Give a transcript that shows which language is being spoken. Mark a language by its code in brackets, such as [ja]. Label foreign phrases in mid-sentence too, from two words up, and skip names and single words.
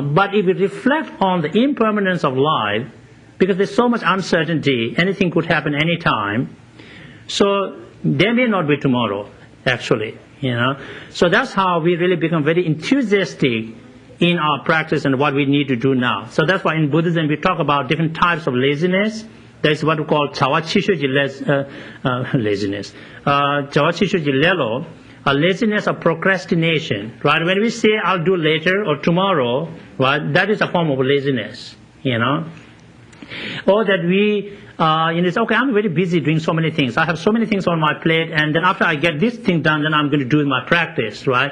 [en] But if we reflect on the impermanence of life, because there's so much uncertainty, anything could happen anytime, so there may not be tomorrow, actually, you know. So that's how we really become very enthusiastic in our practice and what we need to do now. So that's why in Buddhism we talk about different types of laziness. There's what we call chawachishuji laziness. [bo] Chawachishuji lelo, [en] a laziness of procrastination, right? When we say I'll do later or tomorrow, right, that is a form of laziness, you know. Or that we, it's okay, I'm very busy doing so many things. I have so many things on my plate, and then after I get this thing done, then I'm going to do my practice, right?